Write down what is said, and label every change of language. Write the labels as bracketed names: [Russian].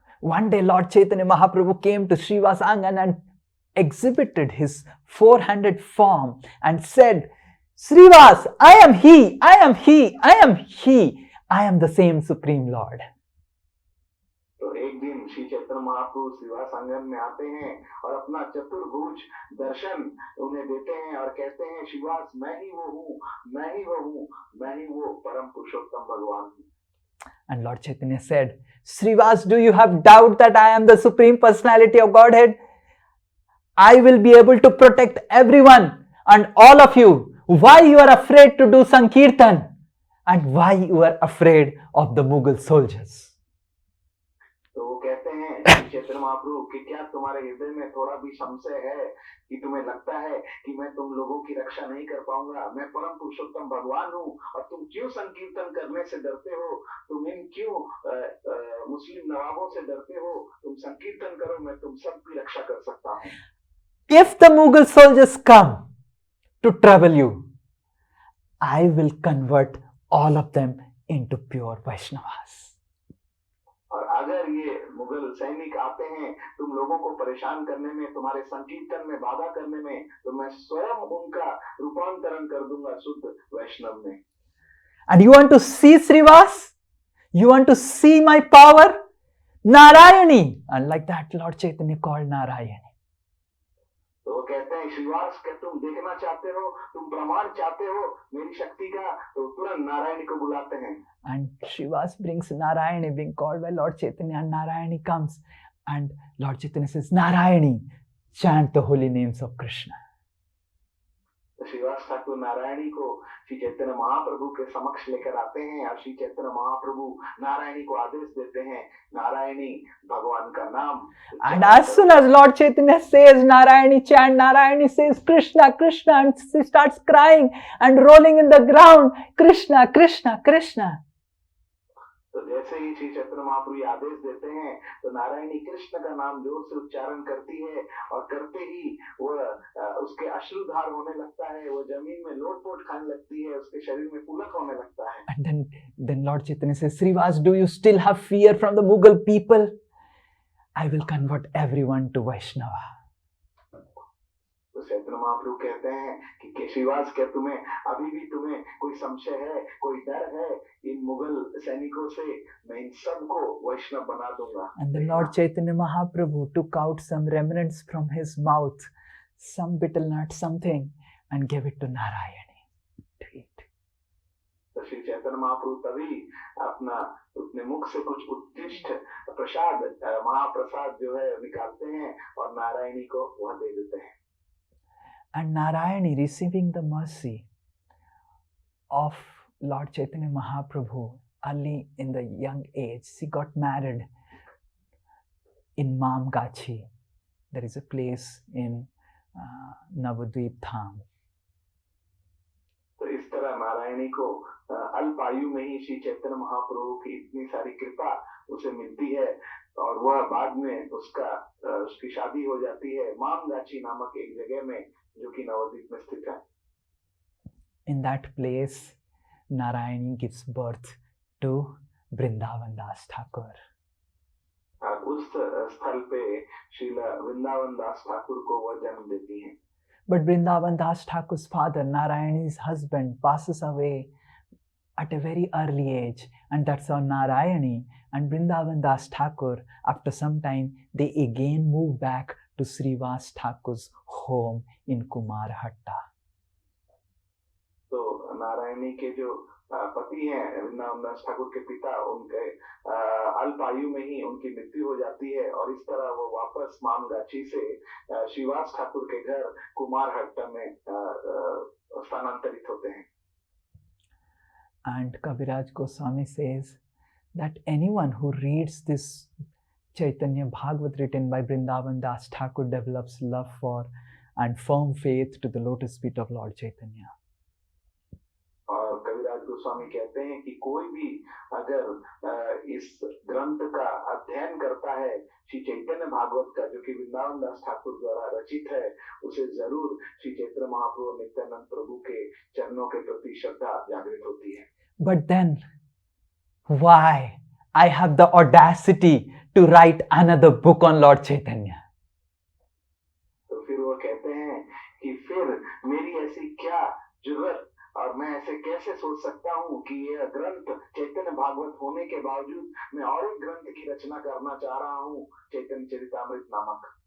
[English] One day Lord Chaitanya Mahaprabhu came to Srivas Angan and exhibited his four-handed form and said, Srivas, I am he, I am he, I am he, I am the same Supreme Lord. [Hindi] तो एक दिन श्री चैतन्य महाप्रभु श्रीवास आंगन में आते हैं और अपना चतुर्भुज दर्शन उन्हें देते हैं और कहते हैं, श्रीवास मैं ही वो हूँ, मैं ही वो हूँ, मैं ही वो परम पुरुषोत्तम भगवान हूँ. [English] And Lord Chaitanya said, Srivas, do you have doubt that I am the Supreme Personality of Godhead? I will be able to protect everyone and all of you. Why you are afraid to do Sankirtan? And why you are afraid of the Mughal soldiers? [Hindi] तो वो कहते हैं चैतन्य महाप्रभु कि क्या तुम्हारे हृदय में थोड़ा भी संशय है कि तुम्हें लगता है कि मैं तुम लोगों की रक्षा नहीं कर पाऊंगा? मैं परम पुरुषोत्तम भगवान हूँ और तुम क्यों संकीर्तन करने से डरते हो? तुम इन क्यों मुस्लिम नवाबों से डरते हो? तुम संकीर्तन करो, मैं तुम सबकी रक्षा कर सकता हूँ. [English] If the Mughal soldiers come to trouble you, I will convert all of them into pure Vaishnavas. [Hindi] और अगर ये मुगल सैनिक आते हैं तुम लोगों को परेशान करने में, तुम्हारे संकीर्तन में बाधा करने में, तो मैं स्वयं उनका रूपांतरण कर दूंगा शुद्ध वैष्णव में. [English] And you want to see Srivas? You want to see my power? Narayani. And like that, Lord Chaitanya called Narayani. [Hindi] तो वो कहते हैं, श्रीवास, क्या तुम देखना चाहते हो, तुम प्रमाण चाहते हो मेरी शक्ति का, तो तुरंत नारायणी को बुलाते हैं. [English] And Srivas brings Narayani, being called by Lord Chaitanya, and Narayani comes. And Lord Chaitanya says, Narayani, chant the holy names of Krishna. [Hindi] Shrivas Thakur Narayani को श्री चैतन्य महाप्रभु के समक्ष लेकर आते हैं और श्री चैतन्य महाप्रभु नारायणी को आदेश देते हैं, नारायणी भगवान का नाम. [English] And as soon as Lord Chaitanya says Narayani chant, Narayani says Krishna, Krishna, and she starts crying and rolling in the ground, Krishna, Krishna, Krishna. [Hindi] तो जैसे ही श्री चैतन्य महाप्रभु आदेश देते हैं तो नारायणी कृष्ण का नाम जोर से उच्चारण करती है और करते ही वह उसके अश्रुधार होने लगता है, वो जमीन में लोटपोट खाने लगती है, उसके शरीर में पुलक होने लगता है. [English] And then Lord Chaitanya says, Srivas, do you still have fear from the Mughal people? I will convert everyone to Vaishnava. [Hindi] तो चैतन्य महाप्रभु कहते हैं कि श्रीवास, क्या तुम्हें अभी भी तुम्हें कोई संशय है, कोई डर है इन मुगल सैनिकों से? मैं इन सबको वैष्णव बना दूंगा. [English] And the Lord Chaitanya Mahaprabhu took out some remnants from his mouth, some betel nut, something, and gave it to Narayani to eat. [Hindi] तो तो श्री चैतन्य महाप्रभु तभी अपने मुख से कुछ उत्कृष्ट प्रसाद महाप्रसाद जो है निकालते हैं और नारायणी को वह दे देते हैं. [English] And Narayani, receiving the mercy of Lord Chaitanya Mahaprabhu early in the young age, she got married in Mamgachi. There is a place in Navadvip Dham. [Hindi] तो इस तरह नारायणी को अल्प आयु में ही श्री चैतन्य महाप्रभु की इतनी सारी कृपा उसे मिलती है और वह बाद में उसकी शादी हो जाती है मामगाछी नामक एक जगह में जो कि नवद्वीप में स्थित है. [English] In that place, Narayani gives birth to Vrindavan Das Thakur. [Hindi] उस स्थल पे श्रील वृंदावन दास ठाकुर को वह जन्म देती हैं. [English] But Vrindavan Das Thakur's father, Narayani's husband, passes away at a very early age, and that's how Narayani and Vrindavan Das Thakur, after some time, they again move back to Srivas Thakur's home in Kumarhatta. [Hindi] तो नारायणी के जो पति हैं वृंदावन दास ठाकुर के पिता, उनके अल्प आयु में ही उनकी मृत्यु हो जाती है और इस तरह वो वापस मामगाछी से श्रीवास ठाकुर के घर कुमारहट्टा में स्थानांतरित होते हैं. [English] And Kaviraj Goswami says that anyone who reads this Chaitanya Bhagavat written by Vrindavan Das Thakur develops love for and firm faith to the lotus feet of Lord Chaitanya. [Hindi] और कविराज गोस्वामी कहते हैं कि कोई भी अगर इस ग्रंथ का अध्ययन करता है श्री चैतन्य भागवत का जो कि वृंदावन दास ठाकुर द्वारा रचित है, उसे जरूर श्री चैतन्य महाप्रभु नित्यानंद प्रभु के चरणों के प्रति श्रद्धा जागृत होती है. [English] But then, why I have the audacity to write another book on Lord Chaitanya? [Hindi] तो फिर वो कहते हैं कि फिर मेरी ऐसी क्या जुर्रत और मैं ऐसे कैसे सोच सकता हूँ कि यह ग्रंथ चैतन्य भागवत होने के बावजूद मैं और एक ग्रंथ की रचना करना चाह रहा हूँ, चैतन्य चरितामृत नामक.